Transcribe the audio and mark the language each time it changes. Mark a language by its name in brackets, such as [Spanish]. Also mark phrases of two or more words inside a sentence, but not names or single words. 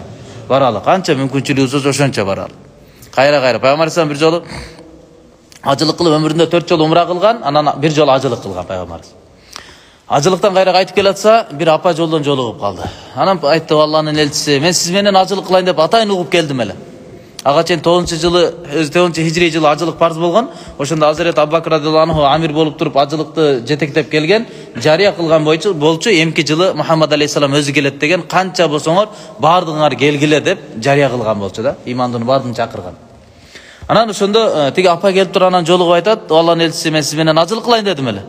[Kyrgyz] Баралы, канча мүмкүнчүлүгүбүз ошончо баралы. Кайра Пайгамбар бир жолу ажылык кылып өмүрүндө 4 жолу умра кылган, анан bir жолу ажылык кылган пайгамбарыбыз. Ажылыктан кайра кайтып келатса, бир апа жолдон жолугуп калды. Анан айтты, Алланын элчиси, мен сиз менен ажылык кылайын деп атайын угуп келдим эле. Ага чейин 9-жылы, 9-хижри жылы ажылык парз болгон. Ошондо Азирет Абу Бакр [Arabic] رضي الله عنه [Kyrgyz] амир болуп туруп ажылыкты жетектеп келген, жарыя кылган болчу, эмки жылы Мухаммад алейхиссалам өзү келет деген, канча болсоңор баардыгыңар келгиле деп жарыя кылган болчу да. Имандын баардыгын чакырган. Анан ошондо тиги апа келип турганан жолугуп айтат, Алланын элчиси, мен сиз менен ажылык кылайын дедим эле.